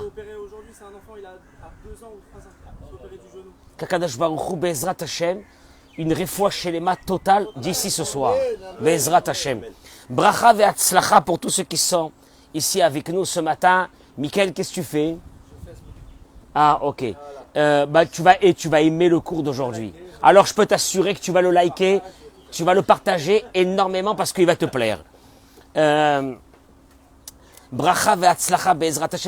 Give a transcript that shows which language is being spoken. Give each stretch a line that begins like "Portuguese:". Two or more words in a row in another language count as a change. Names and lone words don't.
French: Aujourd'hui, c'est un enfant, il a 2 ans ou 3 ans, il est opéré du genou.
Hebrew: הקדוש ברוך הוא בעזרת השם,
French: une
Hebrew: רפואה שלמה
French: totale d'ici ce soir.
Hebrew: בעזרת השם. ברכה והצלחה
French: pour tous ceux qui sont ici avec nous ce matin. Michael, qu'est-ce que tu fais? Ah, ok. Tu vas aimer le cours d'aujourd'hui. Alors, je peux t'assurer que tu vas le liker, tu vas le partager énormément parce qu'il va te plaire.
Hebrew: ברכה והצלחה בעזרת השם.